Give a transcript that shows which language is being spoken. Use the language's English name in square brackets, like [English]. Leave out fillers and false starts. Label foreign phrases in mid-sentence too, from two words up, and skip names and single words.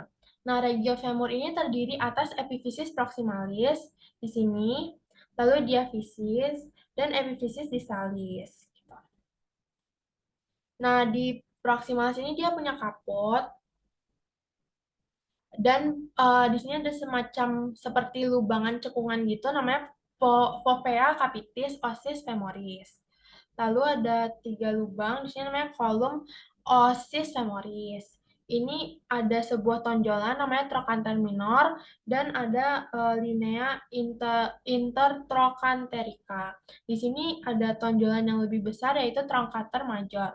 [Indonesian] Nah, regio femur ini terdiri atas epifisis proximalis di sini, lalu diaphysis dan epifisis distalis. Nah, di proximalis ini dia punya kapot dan di sini ada semacam seperti lubangan cekungan gitu namanya [Latin] fovea capitis ossis femoris. [Indonesian] Lalu ada 3 lubang, di sini namanya kolom osis femoris. Ini ada sebuah tonjolan namanya [Latin] trochanter minor [Indonesian] dan ada [Latin] linea intertrochanterica. [Indonesian] Di sini ada tonjolan yang lebih besar yaitu [Latin] trochanter major.